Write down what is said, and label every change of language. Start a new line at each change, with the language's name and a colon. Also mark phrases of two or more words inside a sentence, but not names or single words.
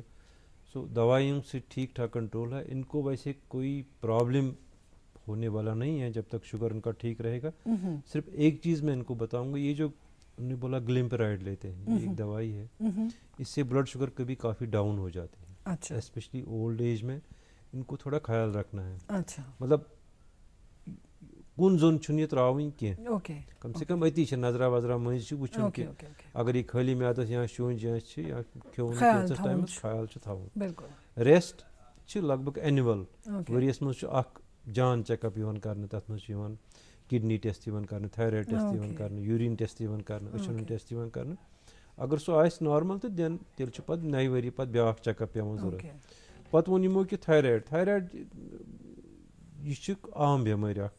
Urdu: سو دوائیوں سے ٹھیک ٹھاک کنٹرول ہے. ان کو ویسے کوئی پرابلم ہونے والا نہیں ہے جب تک شوگر ان کا ٹھیک رہے گا. صرف ایک چیز میں ان کو بتاؤں گا, یہ جو انہوں نے بولا گلمپرائڈ لیتے ہیں, یہ ایک دوائی ہے, اس سے
English: blood sugar
Urdu: کبھی کافی ڈاؤن ہو جاتے ہیں,
English: especially old age
Urdu: میں. ان کو تھوڑا خیال رکھنا ہے.
Kashmiri: مطلب کن زون چھُنہٕ یہِ ترٛاوٕنۍ کینٛہہ اوکے کم سے کم أتی چھِ نظرا وظرا مٔنٛزۍ چھِ وٕچھُن کہِ اگر یہِ خٲلی میادَس یا شونٛج چھِ یا کھیوٚو نہٕ کینٛژھس ٹایمَس خیال چھُ تھاوُن ریسٹ چھِ لگ بگ اینوَل ؤریَس منٛز چھُ اکھ جان
English: check up
Kashmiri: یِوان کرنہٕ تَتھ منٛز چھُ یِوان
English: kidney test
Kashmiri: یِوان کرنہٕ
English: thyroid test
Kashmiri: یِوان کرنہٕ
English: urine test
Kashmiri: یِوان کرنہٕ أچھن ہُنٛد ٹیسٹ یِوان کرنہٕ اگر سُہ آسہِ نارمل تہٕ دٮ۪ن تیٚلہِ چھُ پتہٕ نَیہِ ؤری پتہٕ بیٛاکھ
English: check up
Kashmiri: پیٚوان ضروٗرت پتہٕ ووٚن یِمو کہِ تھایرایڈ یہِ چھِ عام بٮ۪مٲرۍ اکھ